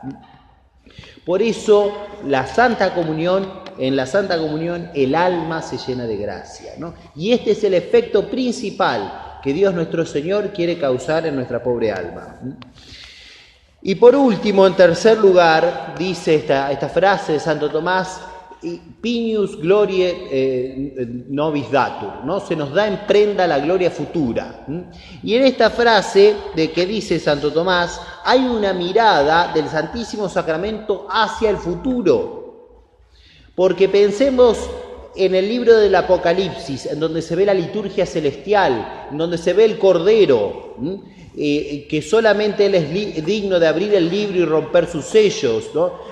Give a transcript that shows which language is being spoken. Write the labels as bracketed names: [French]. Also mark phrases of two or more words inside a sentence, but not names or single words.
[Spanish] Por eso en la Santa Comunión el alma se llena de gracia, ¿no? Y este es el efecto principal que Dios nuestro Señor quiere causar en nuestra pobre alma. Y por último, en tercer lugar, dice esta frase de Santo Tomás, [Latin] Pignus gloriae nobis datur, [Spanish] ¿no? Se nos da en prenda la gloria futura. Y en esta frase de que dice Santo Tomás hay una mirada del Santísimo Sacramento hacia el futuro. Porque pensemos en el libro del Apocalipsis, en donde se ve la liturgia celestial, en donde se ve el Cordero, que solamente Él es digno de abrir el libro y romper sus sellos, ¿no?